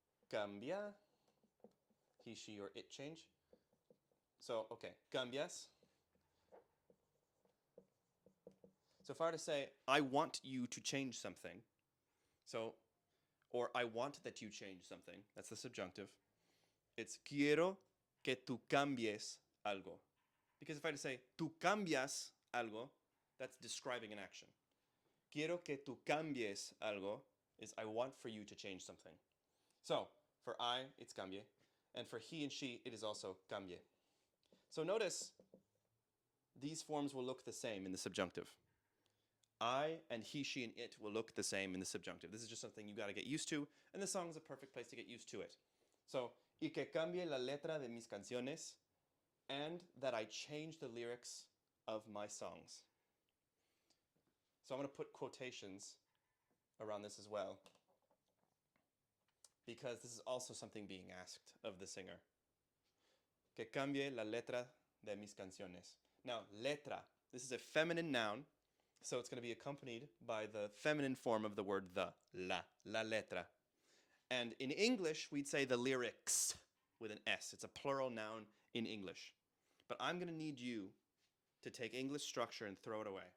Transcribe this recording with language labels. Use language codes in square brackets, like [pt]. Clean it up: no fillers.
[en] Cambia, he, she, or it change. So, okay, cambias. So if I were to say, I want you to change something, so, or I want that you change something, that's the subjunctive. [es] It's quiero que tú cambies algo. [en] Because if I were to say, [es] tú cambias algo, [en] that's describing an action. [es] Quiero que tú cambies algo [en] is I want for you to change something. So, for I, it's cambie. And for he and she, it is also cambie. So notice, these forms will look the same in the subjunctive. I and he, she, and it will look the same in the subjunctive. This is just something you got to get used to, and the song is a perfect place to get used to it. So, [es] y que cambie la letra de mis canciones, [en] and that I change the lyrics of my songs. So I'm going to put quotations around this as well, because this is also something being asked of the singer. [es] Que cambie la letra de mis canciones. [en] Now, letra, this is a feminine noun, so it's going to be accompanied by the feminine form of the word the, [es] la letra. [en] And in English, we'd say the lyrics with an S. It's a plural noun in English. But I'm going to need you to take English structure and throw it away.